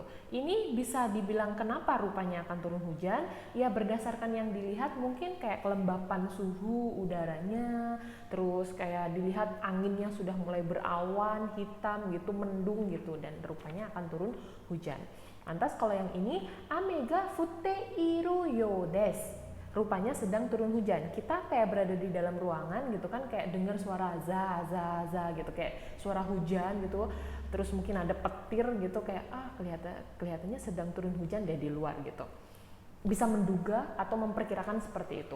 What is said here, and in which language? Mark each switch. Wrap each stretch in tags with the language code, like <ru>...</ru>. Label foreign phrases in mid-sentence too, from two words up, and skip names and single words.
<id>Ini bisa dibilang kenapa rupanya akan turun hujan? Ya berdasarkan yang dilihat mungkin kayak kelembapan suhu udaranya, terus kayak dilihat anginnya sudah mulai berawan, hitam gitu, mendung gitu, dan rupanya akan turun hujan. Lantas kalau yang ini</id> <ja>雨が降っているようです.</ja> <id>Rupanya sedang turun hujan. Kita kayak berada di dalam ruangan gitu kan, kayak dengar suara za za za gitu, kayak suara hujan gitu. Terus mungkin ada petir gitu, kayak kelihatannya sedang turun hujan deh di luar gitu. Bisa menduga atau memperkirakan seperti itu.</id>